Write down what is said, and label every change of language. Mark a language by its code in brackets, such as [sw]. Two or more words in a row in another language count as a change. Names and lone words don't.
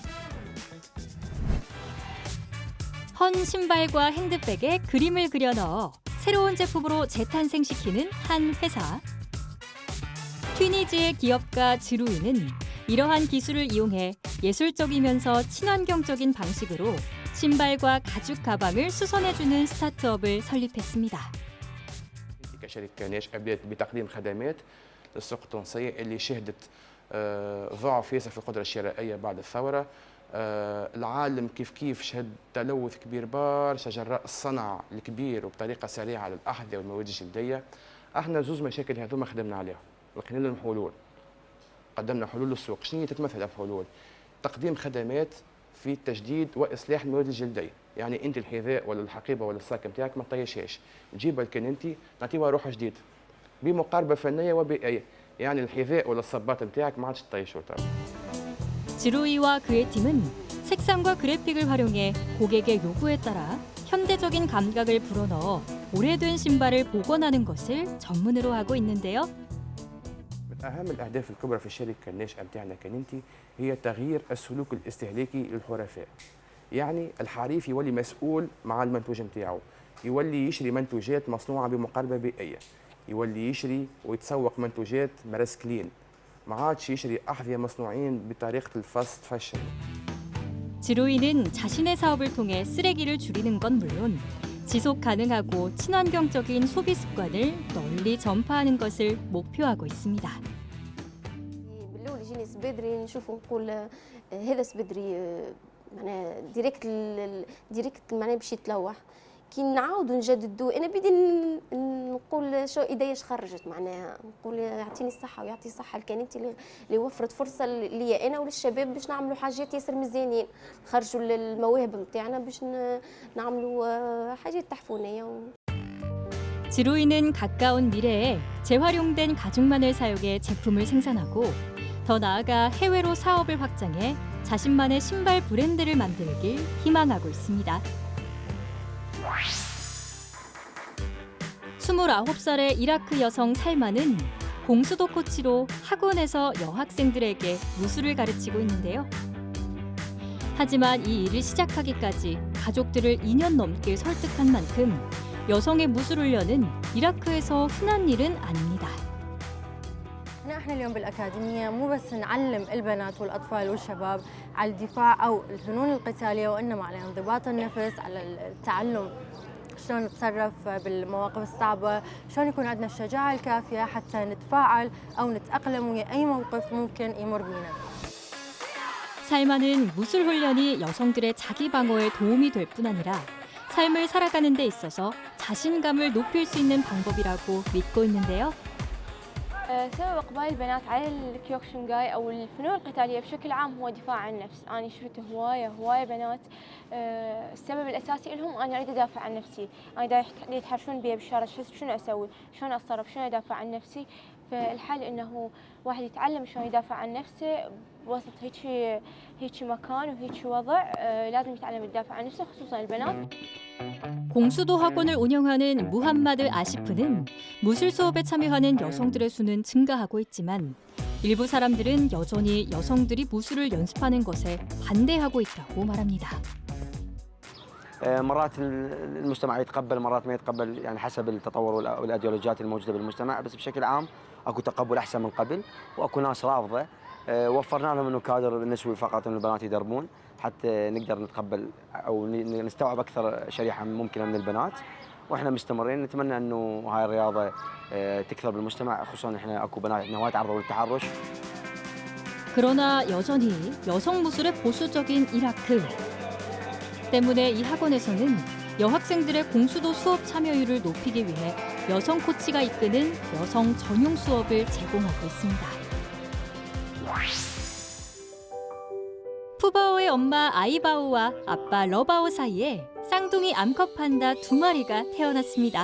[ko] 헌 신발과 핸드백에 그림을 그려 넣어 새로운 제품으로 재탄생시키는 한 회사. 튀니지의 기업가 지루이는 이러한 기술을 이용해 예술적이면서 친환경적인 방식으로 신발과 가죽 가방을 수선해주는 스타트업을 설립했습니다. [ar] كشركة ناشئة بدأت بتقديم خدمات للسوق التونسية اللي شهدت ضعف ياسر في القدرة الشرائية بعد الثورة. العالم كيف شهد تلوث كبير برشا جراء الصنع الكبير وبطريقة سريعة للأحذية والمواد الجلدية. احنا زوز مشاكل هذوما خدمنا عليها لقينا لهم حلول. قدمنا حلول للسوق. شنو تتمثل الحلول؟ تقديم خدمات في تجديد واصلاح المواد الجلديه، يعني انت الحذاء ولا الحقيبه ولا الصاك نتاعك ما تطيشهاش، تجيبها لكن انت تعطيها روح جديد بمقاربه فنيه وبيئيه، يعني الحذاء ولا الصباط نتاعك ما عادش تطيشه. [ko] 지루이와 그의 팀은 색상과 그래픽을 활용해 고객의 요구에 따라 현대적인 감각을 불어넣어 오래된 신발을 복원하는 것을 전문으로 하고 있는데요. [ar] أهم الأهداف الكبرى في الشركة الناشئة بتاعنا كننتي هي تغيير السلوك الاستهلاكي للحرفاء. يعني الحريف يولي مسؤول مع المنتوج نتاعو، يولي يشري منتوجات مصنوعة بمقاربة بيئية، يولي يشري ويتسوق منتوجات مرسكلين، ما عادش يشري أحذية مصنوعين بطريقة [en] fast fashion. [ko] 지루이는 자신의 사업을 통해 쓰레기를 줄이는 건 물론 지속 가능하고 친환경적인 소비 습관을 널리 전파하는 것을 목표하고 있습니다. [ar] بالأول يجيني سبدري نشوف نقول هذا سبدري معناها ديريكت معناها باش يتلوح كي نعاودوا نجددوا انا بدي نقول شو ايدياش خرجت معناها نقول يعطيني الصحه ويعطي الصحه الكانتي اللي وفرت فرصه ليا انا وللشباب باش نعملوا حاجات ياسر مزيانين نخرجوا المواهب نتاعنا باش نعملوا حاجات تحفونيه. [ko] 지루이는 가까운 미래에 재활용된 가죽만을 사용해 제품을 생산하고 더 나아가 해외로 사업을 확장해 자신만의 신발 브랜드를 만들길 희망하고 있습니다. 29살의 이라크 여성 살마는 공수도 코치로 학원에서 여학생들에게 무술을 가르치고 있는데요. 하지만 이 일을 시작하기까지 가족들을 2년 넘게 설득한 만큼 여성의 무술 훈련은 이라크에서 흔한 일은 아닙니다. [ar] احنا اليوم بالاكاديميه مو بس نعلم البنات والاطفال والشباب على الدفاع او الفنون القتاليه وانما على انضباط النفس، على التعلم شلون نتصرف بالمواقف الصعبه، شلون يكون عندنا الشجاعه الكافيه حتى نتفاعل او نتاقلم ويا اي موقف ممكن يمر بينا. [ko] 살마는 무술 훈련이 여성들의 자기 방어에 도움이 될 뿐 아니라 삶을 살아가는 데 있어서 자신감을 높일 수 있는 방법이라고 믿고 있는데요. [ar] سبب إقبال البنات على الكيوكشنغاي أو الفنون القتالية بشكل عام هو دفاع عن النفس. أنا شفت هواية بنات السبب الأساسي لهم أنا أريد أدافع عن نفسي، أنا يتحرشون بي بالشارع شنو أسوي؟ شلون أتصرف؟ شلون أدافع عن نفسي؟ فالحل إنه واحد يتعلم شلون يدافع عن نفسه وسط هيك مكان وهيك وضع، لازم يتعلم يدافع عن نفسه خصوصا البنات. [ko] 공수도 학원을 운영하는 무함마드 아시프는 무술 수업에 참여하는 여성들의 수는 증가하고 있지만 일부 사람들은 여전히 여성들이 무술을 연습하는 것에 반대하고 있다고 말합니다. [ar] مرات المجتمع يتقبل مرات ما يتقبل يعني حسب التطور والايديولوجيات الموجوده بالمجتمع بس بشكل عام اكو تقبل احسن من قبل واكو ناس رافضه وفرنا لهم انه كادر النسوي فقط انه البنات يدربون حتى نقدر نتقبل او نستوعب اكثر شريحه ممكنه من البنات واحنا مستمرين نتمنى انه هاي الرياضه تكثر بالمجتمع خصوصا احنا اكو بنات عندنا وايد تعرضوا للتحرش. [ko] 그러나 여전히 여성 무술의 보수적인 이라크 때문에 이 학원에서는 여학생들의 공수도 수업 참여율을 높이기 위해 여성 코치가 이끄는 여성 전용 수업을 제공하고 있습니다. 푸바오의 엄마 아이바오와 아빠 러바오 사이에 쌍둥이 암컷 판다 2마리가 태어났습니다.